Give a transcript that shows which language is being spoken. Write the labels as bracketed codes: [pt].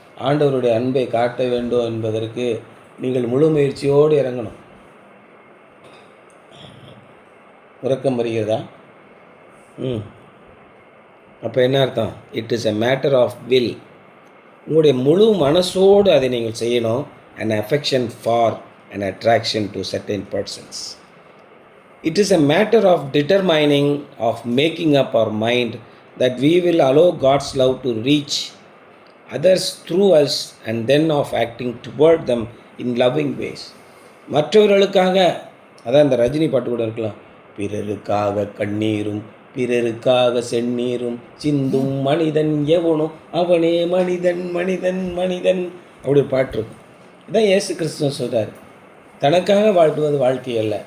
[ta] ஆண்டவருடைய அன்பை காட்ட வேண்டும் என்பதற்கு நீங்கள் முழு முயற்சியோடு இறங்கணும். உறக்கம் வருகிறதா? அப்போ என்ன அர்த்தம்? [en] It is a matter of will. [ta] உங்களுடைய முழு மனசோடு அதை நீங்கள் செய்யணும். [en] an affection for an attraction to certain persons. It is a matter of determining, of making up our mind that we will allow God's love to reach others through us and then of acting toward them in loving ways. [ta] மற்றவர்களுக்காக, அதான் இந்த ரஜினி பாட்டு கூட இருக்கலாம், பிறருக்காக கண்ணீரும் பிறருக்காக செந்நீரும் சிந்தும் மனிதன் எவனோ அவனே மனிதன் மனிதன் மனிதன் அப்படி பாட்டு இருக்கும். இதான் இயேசு கிறிஸ்து சொல்கிறார். தனக்காக வாழ்த்துவது வாழ்க்கை அல்ல.